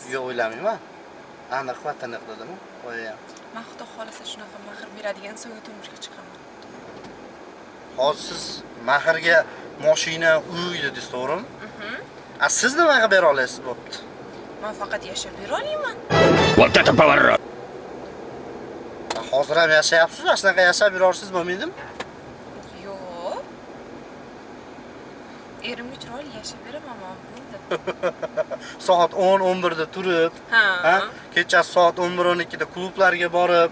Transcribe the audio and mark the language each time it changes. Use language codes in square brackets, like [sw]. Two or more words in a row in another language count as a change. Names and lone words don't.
[uz] Yo'q, o'ylamayman. Aniq va tiniq dedim. Qo'yayam. Men xudo xolasa shunaqa mehr beradigan so'nggi turmushga chiqaman. Hozir siz mahrga mashina, uy dedingiz, to'g'rimi? Siz nimaga bera olasiz bo'pti? Men faqat yashab bera olaman. [ru] Вот это поворот! [uz] Hozir ham yashayapsiz, shunaqa yashab yurarsiz bo'lmaydimi? Yo'q. Erimga chiroyli yashab beraman, bo'ldi. Soat 10-11 da turib, Ha. kechasi soat 11-12 da klublarga borib,